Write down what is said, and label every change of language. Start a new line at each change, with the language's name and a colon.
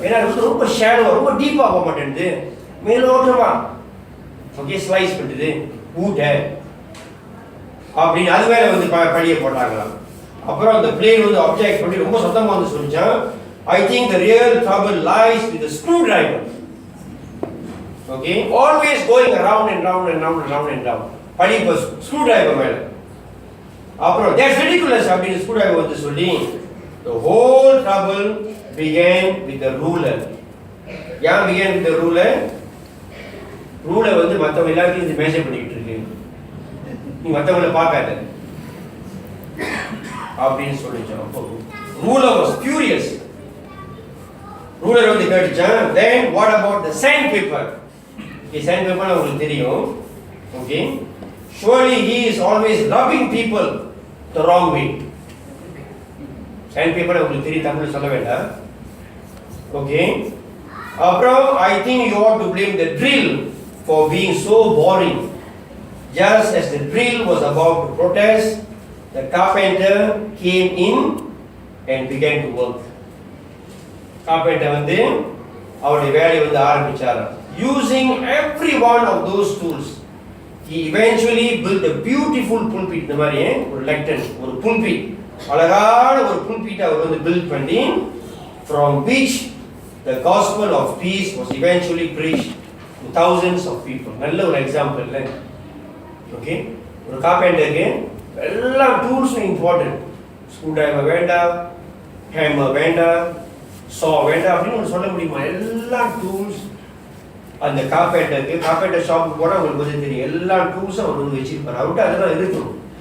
Tamil: ஏன்னா அது வந்து ரொம்ப ஷேடோவா, ரொம்ப டீப்பாக போக மாட்டேங்குது, மேலோட்டமா ஓகே ஸ்லைஸ் பண்ணுது ஊட்ட அப்படின்னு அது மேலே வந்து படிய போட்டாங்களாம். அப்புறம் அந்த பிளேன் வந்து அப்ஜெக்ட் பண்ணி ரொம்ப சத்தமாக வந்து சொல்லிச்சான்,
English: I think the real trouble lies with the screwdriver. Okay, always going around and round and round and round and round.
Tamil: படி இப்போ screwdriver மேல. அப்புறம்
English: that's ridiculous
Tamil: அப்படின்னு screwdriver வந்து சொல்லி,
English: the whole trouble began with the ruler.
Tamil: ஏன்
English: began with the ruler?
Tamil: ரூலை வந்து மற்றவங்க எல்லாத்தையும் இது மேஜர் பண்ணிக்கிட்டு இருக்கு, நீ மற்றவங்களை பார்க்காத அப்படின்னு சொல்லிச்சோம். அப்போ ரூலர் வாஸ் ஃபியூரியஸ். ரூலர் வந்து கேட்டுச்சான்,
English: then what about the sandpaper?
Tamil: Sandpaper உங்களுக்கு தெரியும்.
English: Okay, surely he is always rubbing people the wrong way.
Tamil: Sandpaper உங்களுக்கு தெரியும், தமிழ்ல சொல்ல வேண்டாம்.
English: Okay,
Tamil: அப்புறம்
English: I think you ought to blame the drill for being so boring. Just as the drill was about to protest, the carpenter came in and began to work.
Tamil: Carpenter வந்து அவருடைய வேலையை வந்து ஆரம்பிச்சார்.
English: Using every one of those tools, he eventually built a beautiful pulpit.
Tamil: இந்த மாதிரி ஒரு lectern, ஒரு pulpit, அழகான ஒரு pulpit அவர் வந்து build பண்ணி,
English: from which the gospel of peace was eventually preached to thousands of people.
Tamil: நல்ல ஒரு எக்ஸாம்பிள் இல்லை? ஓகே, ஒரு கார்பெண்டருக்கு எல்லா டூல்ஸும் இம்பார்ட்டன்ட். ஸ்க்ரூ டிரைவர் வேண்டாம், ஹேமர் வேண்டாம், சா வேண்டாம் அப்படின்னு சொல்ல முடியுமா? எல்லா டூல்ஸ் அந்த கார்பெண்டர் ஷாப்புக்கு போனால் உங்களுக்கு வந்து தெரியும், எல்லா டூல்ஸும் அவர் வந்து வச்சிருப்பார். அவர்கிட்ட அதெல்லாம் இருக்கணும்.